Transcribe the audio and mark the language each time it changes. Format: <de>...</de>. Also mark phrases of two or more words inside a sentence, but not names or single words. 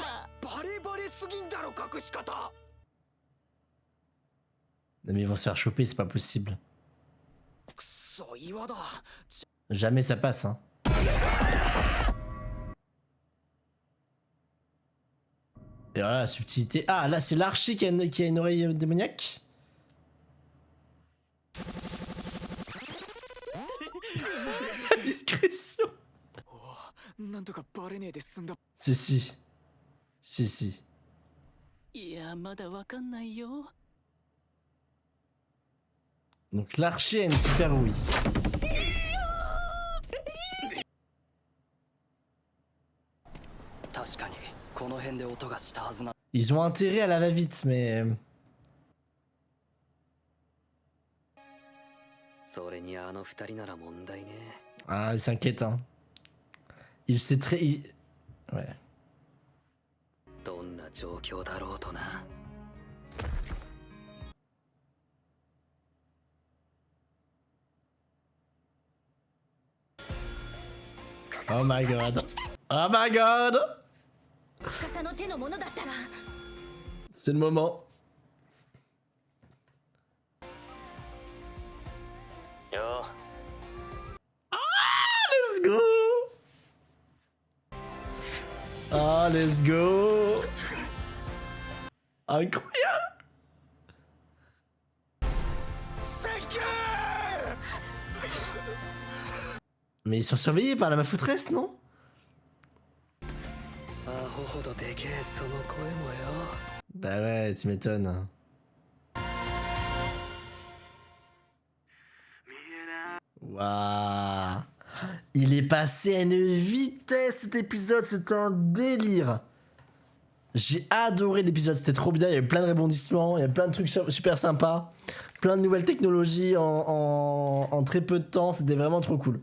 <ja>バレバレすぎんだろ隠し方</ja> <fr>Mais ils vont se faire choper, c'est pas possible.</fr> <ja>くそ岩だ</ja> <fr>Jamais ça passe, hein. Et alors là, la subtilité. Ah, là, c'est l'archer qui a une oreille démoniaque. La discrétion.</fr> <ja>なんとかバレねえで済んだ</ja> <fr>Si, si. Si, si.</fr> <ja>いやまだわかんないよ</ja> <fr>Donc l'archer a une super ouïe. Ils ont intérêt à la va-vite, mais...</fr> <ja>それにあの二人なら問題ね</ja> <fr>Ah, il s'inquiète, hein. Il sait très... Ouais.</fr> <ja>どんな状況だろうとな</ja> <en>Oh my god. Oh my god.</en> <ja>司の手のものだったら</ja> <fr>C'est le moment.</fr> <ja>よ</ja> <en>Let's go. Ah, let's go.</en> <fr>Incroyable. Mais ils sont surveillés par la mafoutresse, non?</fr> <ja>アホほどでけえその声もよ</ja> <fr>Bah ouais, tu m'étonnes. Waouh. Il est passé à une vitesse cet épisode, c'était un délire. J'ai adoré l'épisode, c'était trop bien, il y avait plein de rebondissements, il y a plein de trucs super sympas, plein de nouvelles technologies en très peu de temps, c'était vraiment trop cool.</fr>